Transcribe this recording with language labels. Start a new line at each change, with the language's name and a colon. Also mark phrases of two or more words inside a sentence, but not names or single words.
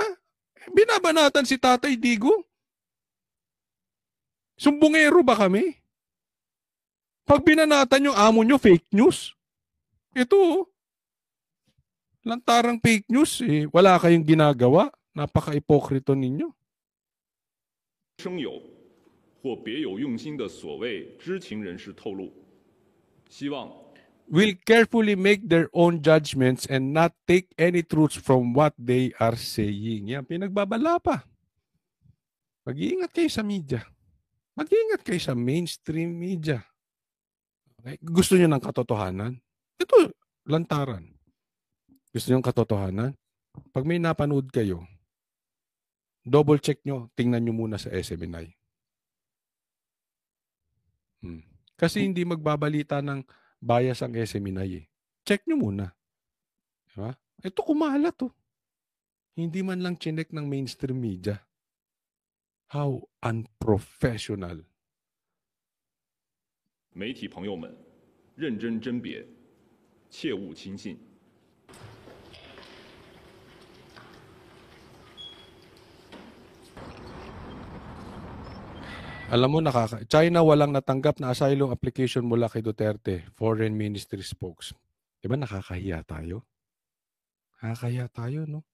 Filipino: Binabanatan si Tatay Digong. Sumbungero ba kami? Pag binanatan yung amo nyo, fake news. Ito, lantarang fake news. Eh. Wala kayong ginagawa. Napaka-ipokrito ninyo.
Chinese: 生有或别有用心的所谓知情人士透露，希望
English: will carefully make their own judgments and not take any truths from what they are saying.
Filipino: Yan, pinagbabala pa. Mag-iingat kayo sa media. Mag-iingat kayo sa
English: mainstream media.
Filipino: Okay? Gusto nyo ng katotohanan? Ito, lantaran. Gusto nyo ng katotohanan? Pag may napanood kayo,
English: double check
Filipino: nyo, tingnan nyo muna sa SMNI. Kasi hindi magbabalita ng bias ang SMNI eh. Check nyo muna. Diba? Ito kumalat to. Hindi man lang chinek ng
English: mainstream media. How unprofessional.
Chinese: 媒体朋友们认真甄别，切勿轻信。
Filipino: Alam mo, China walang natanggap na asylum application mula kay Duterte,
English: Foreign Ministry spokes.
Filipino: Diba nakakahiya tayo? Nakakahiya tayo, no?